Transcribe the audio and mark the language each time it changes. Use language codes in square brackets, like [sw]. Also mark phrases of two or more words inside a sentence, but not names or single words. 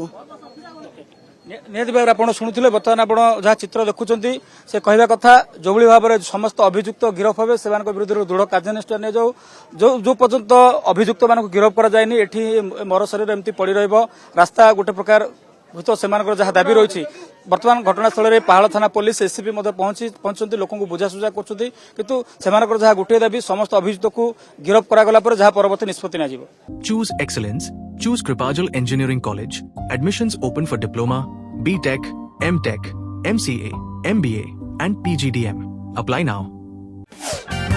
[or] ନିହାତି ଭାବରେ ଆପଣ ଶୁଣୁଥିଲେ ବର୍ତ୍ତମାନ ଆପଣ ଯାହା ଚିତ୍ର ଦେଖୁଛନ୍ତି ସେ କହିବା କଥା ଯୋଭଳି ଭାବରେ ସମସ୍ତ ଅଭିଯୁକ୍ତ ଗିରଫ ହେବେ ସେମାନଙ୍କ ବିରୁଦ୍ଧରେ ଦୃଢ କାର୍ଯ୍ୟାନୁଷ୍ଠାନ ନିଆଯାଉ ଯୋଉ ପର୍ଯ୍ୟନ୍ତ ଅଭିଯୁକ୍ତ ମାନଙ୍କୁ ଗିରଫ କରାଯାଇନି ଏଠି ମର ଶରୀର ଏମିତି ପଡି ରହିବ ରାସ୍ତା ଗୋଟେ ପ୍ରକାର ହୁଏତ ସେମାନଙ୍କର ଯାହା ଦାବି ରହିଛି ବର୍ତ୍ତମାନ ଘଟଣାସ୍ଥଳରେ ପାହାଳ ଥାନା ପୋଲିସ ଏସିପି ମଧ୍ୟ ପହଞ୍ଚନ୍ତି ଲୋକଙ୍କୁ ବୁଝାସୁଝା କରୁଛନ୍ତି କିନ୍ତୁ ସେମାନଙ୍କର ଯାହା ଗୋଟିଏ ଦାବି ସମସ୍ତ ଅଭିଯୁକ୍ତକୁ ଗିରଫ କରାଗଲା ପରେ ଯାହା ପରବର୍ତ୍ତୀ ନିଷ୍ପତ୍ତି ନିଆଯିବ [en] Choose excellence. Choose Kripajal Engineering College. Admissions open for Diploma, B.Tech, M.Tech, MCA, MBA and PGDM. Apply now.